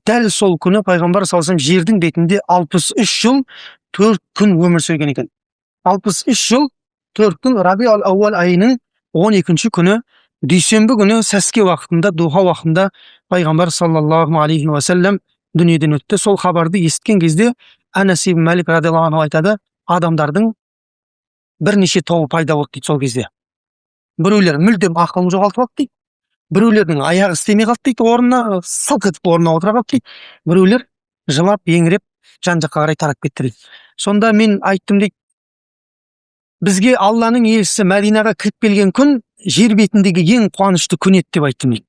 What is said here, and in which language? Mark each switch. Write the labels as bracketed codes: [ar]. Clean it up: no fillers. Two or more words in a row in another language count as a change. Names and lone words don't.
[kk] Дәл сол күні пайғамбар [ar] صلى الله عليه وسلم [kk] жердің бетінде 63 жыл 4 күн өмір сүрген екен. 63 жыл 4 күн Рабиул-аувал айының 12 күні дүйсенбі күні сәске уақытында, духа уақытында пайғамбар [ar] صلى الله عليه وسلم [kk] дүниеден өтті. Сол хабарды естіген кезде Анас ибн Малик [ar] رضي الله عنه [kk] айтады, адамдардың бірнеше тобы пайда болды дейді сол кезде. Біреулер мүлдем ақылын жоғалтып алды дейді. Біреулердің аяғы істемей қалды дейді, орнына сылқ етіп орнына отыра қалды дейді. Біреулер жылап, еңіреп, жан-жаққа қарай тарап кетті дейді. Сонда мен айттым дейді, бізге Алланың елшісі Мәдинаға кіріп келген күн жер бетіндегі ең қуанышты күн еді деп айттым дейді.